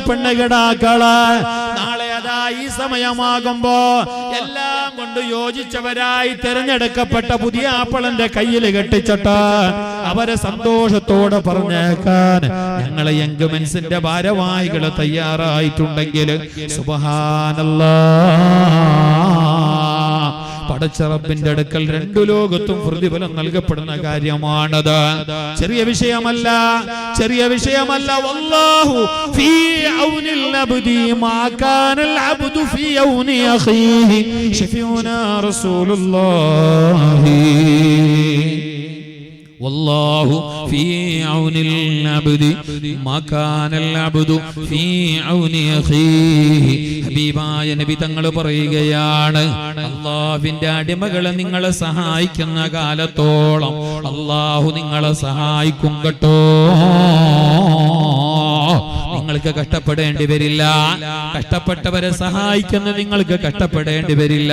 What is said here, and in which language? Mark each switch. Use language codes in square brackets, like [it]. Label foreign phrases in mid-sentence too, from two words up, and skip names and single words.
[ml] പെണ്ണുകിടാക്കള് നാളെ അതാ ഈ സമയമാകുമ്പോ എല്ലാം കൊണ്ട് യോജിച്ചവരായി തിരഞ്ഞെടുക്കപ്പെട്ട പുതിയ ആപ്പിളിന്റെ കയ്യിൽ കെട്ടിച്ചിട്ട് അവരെ സന്തോഷത്തോടെ പറഞ്ഞേക്കാൻ ഞങ്ങളെ [en] young men's [ml] ഭാരവാഹികൾ തയ്യാറായിട്ടുണ്ടെങ്കിൽ സുബ്ഹാനല്ലാഹ്, പടച്ച റബ്ബിന്റെ അടുക്കൽ 2 ലോകത്തും പ്രതിഫലം നൽകപ്പെടുന്ന കാര്യമാണത്. ചെറിയ വിഷയമല്ല. [ar] والله في عون العبد ما كان العبد في عون أخيه شفيعنا رسول الله. والله في عون العبد ما كان العبد في عون أخيه. [ml] ഹബീബായ നബി തങ്ങൾ പറയുകയാണ്, അല്ലാഹുവിന്റെ അടിമകളെ നിങ്ങളെ സഹായിക്കുന്ന കാലത്തോളം അല്ലാഹു നിങ്ങളെ സഹായിക്കും കേട്ടോ. നിങ്ങൾക്ക് കഷ്ടപ്പെടേണ്ടി വരില്ല. കഷ്ടപ്പെട്ടവരെ സഹായിക്കുന്ന നിങ്ങൾക്ക് കഷ്ടപ്പെടേണ്ടി വരില്ല.